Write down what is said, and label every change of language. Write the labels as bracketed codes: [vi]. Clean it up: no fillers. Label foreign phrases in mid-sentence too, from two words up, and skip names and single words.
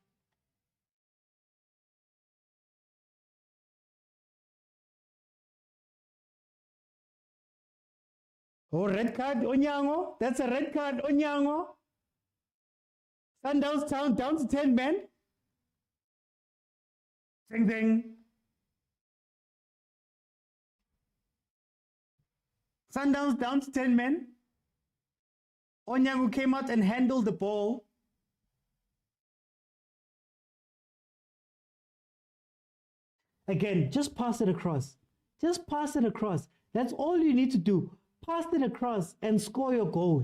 [en] Oh, red card, Onyango. That's a red card, Onyango. Sundowns down to 10 men. Ding, ding. Sundowns down to 10 men. Onyango came out and handled the ball. Again, just pass it across. Just pass it across. That's all you need to do. Pass it across and score your goal.